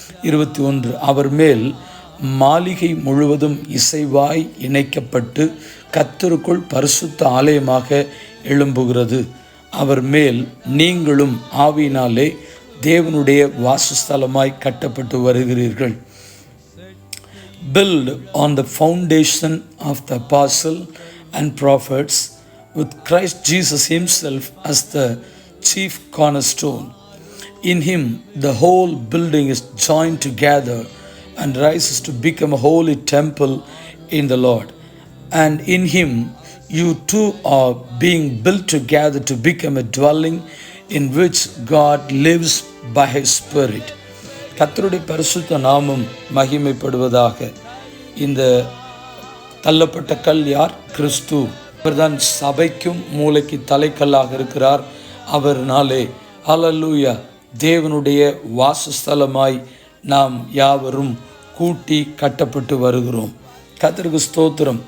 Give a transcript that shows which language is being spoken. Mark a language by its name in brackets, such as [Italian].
[Tamil] 21 அவர் மேல் மாளிகை முழுவதும் இசைவாய் இணைக்கப்பட்டு கர்த்தருக்குள் பரிசுத்த ஆலயமாக எழும்புகிறது. அவர் மேல் நீங்களும் ஆவியினாலே தேவனுடைய வாசஸ்தலமாய் கட்டப்பட்டு வருகிறீர்கள். [English] Build on the foundation of the apostle and prophets, with Christ Jesus himself as the chief cornerstone. In him the whole building is joined together and rises to become a holy temple in the Lord. And in him you too are being built together to become a dwelling in which God lives by his Spirit. [Tamil] கர்த்தருடைய பரிசுத்த நாமம் மகிமைப்படுவதாக. இந்த தள்ளப்பட்ட கல் யார்? கிறிஸ்து. அவர்தான் சபைக்கும் மூளைக்கு தலைக்கல்லாக இருக்கிறார். அவர்னாலே ஹல்லேலூயா தேவனுடைய வாசஸ்தலமாய் நாம் யாவரும் கூட்டி கட்டப்பட்டு வருகிறோம். கர்த்தருக்கு ஸ்தோத்திரம்.